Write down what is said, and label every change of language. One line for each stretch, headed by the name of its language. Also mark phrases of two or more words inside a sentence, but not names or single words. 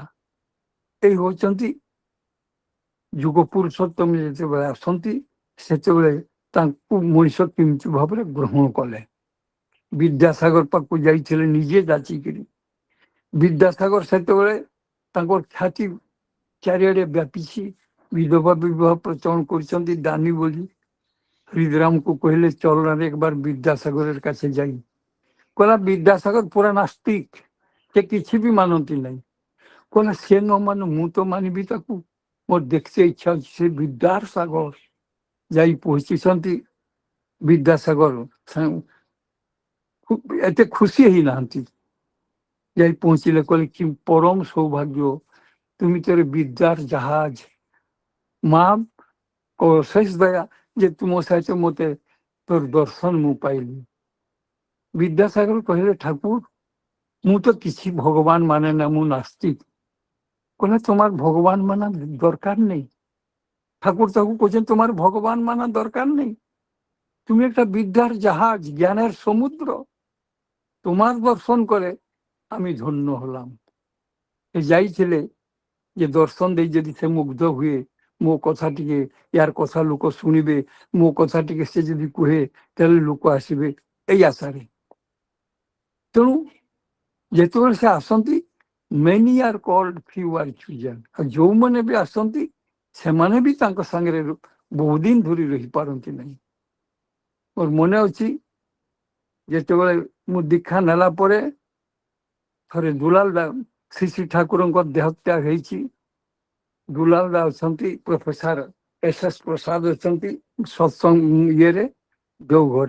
Odia: ଏଇ ହଉଛନ୍ତି ଯୁଗ ପୁରୁଷୋତ୍ତମ ଯେତେବେଳେ ଆସନ୍ତି, ସେତେବେଳେ ତାଙ୍କୁ ମଣିଷ କେମିତି ଭାବରେ ଗ୍ରହଣ କଲେ। ବିଦ୍ୟାସାଗର ପାଖକୁ ଯାଇଥିଲେ ନିଜେ ଯାଚିକିରି। ବିଦ୍ୟାସାଗର ସେତେବେଳେ ତାଙ୍କର ଖ୍ୟାତି ଚାରିଆଡେ ବ୍ୟାପିଛି, ବିଧବା ବିବାହ ପ୍ରଚଳନ କରିଛନ୍ତି ଦାନୀ ବୋଲି। ହରିଦ୍ରାମକୁ କହିଲେ,
Bangla: চলনারে একবার বিদ্যাসাগরের কাছে যাই।
Odia: କହିଲା, ବିଦ୍ୟାସାଗର ପୁରା ନାସ୍ତିକ, ସେ କିଛି ବି ମାନନ୍ତି ନାହିଁ। କହିଲା, ସେ ନ ମାନୁ, ମୁଁ ତ ମାନିବି ତାକୁ, ମୋର ଦେଖିତେ ଇଚ୍ଛା ଅଛି। ସେ ବିଦ୍ୟାସାଗର ଯାଇ ପହଞ୍ଚିଛନ୍ତି। ବିଦ୍ୟାସାଗର ଏତେ ଖୁସି ହେଇନାହାନ୍ତି। ଯାଇ ପହଞ୍ଚିଲେ, କହିଲେ, କି ପରମ ସୌଭାଗ୍ୟ,
Bangla: তুমি তোর বিদ্যার জাহাজ, মা অশেষ দয়া যে
Odia: ତୁମ ସହିତ ମତେ ତୋର ଦର୍ଶନ ମୁଁ ପାଇଲି। ବିଦ୍ୟାସାଗର କହିଲେ, ଠାକୁର, ମୁଁ ତ କିଛି ଭଗବାନ ମାନେ ନା, ମୁଁ ନାସ୍ତିକ। କହିଲେ,
Bangla: তোমার ভগবান মানা দরকার নেই। ঠাকুর তাকে বলছেন, তোমার ভগবান মানা দরকার নেই, তুমি একটা বিদ্যার জাহাজ, জ্ঞানের সমুদ্র, তোমার দর্শন করে আমি ধন্য হলাম।
Odia: ଯାଇଥିଲେ ଯେ ଦର୍ଶନ ଦେଇ ଯଦି ସେ ମୁଗ୍ଧ ହୁଏ, ମୋ କଥା ଟିକେ, ୟାର କଥା ଲୋକ ଶୁଣିବେ, ମୋ କଥା ଟିକେ ସେ ଯଦି କୁହେ, ତାହେଲେ ଲୋକ ଆସିବେ, ଏଇ ଆଶାରେ। ତେଣୁ ଯେତେବେଳେ ସେ ଆସନ୍ତି,
English: many are called, few are chosen।
Odia: ଆଉ ଯୋଉମାନେ ବି ଆସନ୍ତି, ସେମାନେ ବି ତାଙ୍କ ସାଙ୍ଗରେ ବହୁ ଦିନ ଧରି ରହିପାରନ୍ତି ନାହିଁ। ମୋର ମନେ ଅଛି, ଯେତେବେଳେ ମୁଁ ଦୀକ୍ଷା ନେଲା ପରେ ଥରେ ଦୁଲାଲ ଶ୍ରୀ ଶ୍ରୀ ଠାକୁରଙ୍କ ଦେହତ୍ୟାଗ ହେଇଛି। ଦୁଲାଲ ଅଛନ୍ତି, ପ୍ରଫେସର SS ପ୍ରସାଦ ଅଛନ୍ତି ସତ୍ସଙ୍ଗ ଇଏରେ, ଦେଓଘରେ।